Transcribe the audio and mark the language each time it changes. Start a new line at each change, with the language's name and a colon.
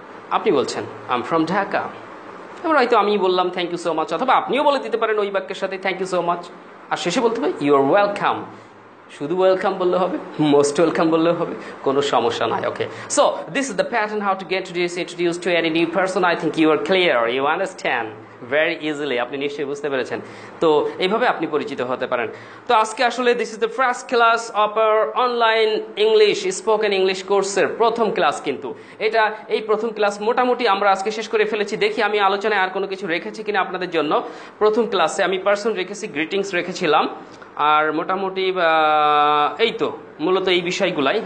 Bangla: আপনি বলছেন
English: I am from Dhaka.
Bangla: এবার হয়তো আমি বললাম
English: thank you so much,
Bangla: অথবা আপনিও বলে দিতে পারেন ওই বাক্যের সাথে থ্যাংক ইউ সো মাচ, আর শেষে বলতে হবে
English: You are welcome.
Bangla: শুধু ওয়েলকাম বললে হবে, মোস্ট ওয়েলকাম বললেও হবে, কোনো সমস্যা নাই।
English: Okay, so this is the pattern how to get introduced to any new person. I think you are clear, you understand very easily.
Bangla: আপনি নিশ্চয়ই বুঝতে পেরেছেন। তো এইভাবে আপনি পরিচিত হতে পারেন। তো আজকে আসলে
English: this is the first class of our online English spoken English
Bangla: কোর্সের প্রথম ক্লাস। কিন্তু এই প্রথম ক্লাস মোটামুটি আমরা আজকে শেষ করে ফেলেছি। দেখি আমি আলোচনায় আর কোনো কিছু রেখেছি কিনা আপনাদের জন্য। প্রথম ক্লাসে আমি পার্সন রেখেছি, গ্রিটিংস রেখেছিলাম, আর মোটামুটি এই তো মূলত এই বিষয়গুলাই।